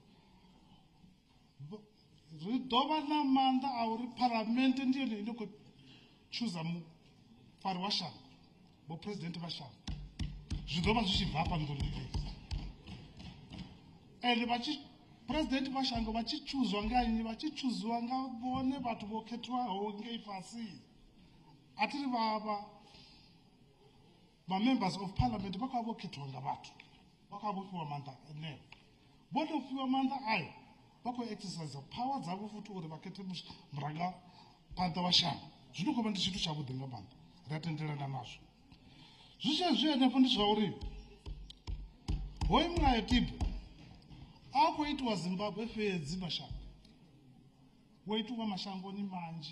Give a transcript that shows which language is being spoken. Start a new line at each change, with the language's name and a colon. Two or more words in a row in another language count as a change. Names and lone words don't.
Venda: Ri dova na manda a uri parliament ndiyo ine khou chooser mufari wa shango, bo president va shango. Zwi dova zwi tshi bva hafha nḓuni hei. Ende president va shango vha tshi chooswa nga nnyi, vha tshi chooswa nga vhone vhathu vho khethiwaho ngei fhasi. A thi ri vha
English: members of parliament
Venda: vha khou vha vho khethiwa nga vhathu, vha khou vha vho fhiwa maanḓa eneyo. Vho tou fhiwa maanḓa ayo vha khou
English: exercise power
Venda: dzavho futhi uri vha khethe murangaphanḓa wa shango. Zwino khou vha ndi tshithu tshavhuḓi nga maanḓa, ri a tendelana nazwo. Zwi zwi henefho ndi zwa uri hoyu mulayotibe a khou itiwa Zimbabwe fhedzi mashango, wo itiwa mashangoni manzhi.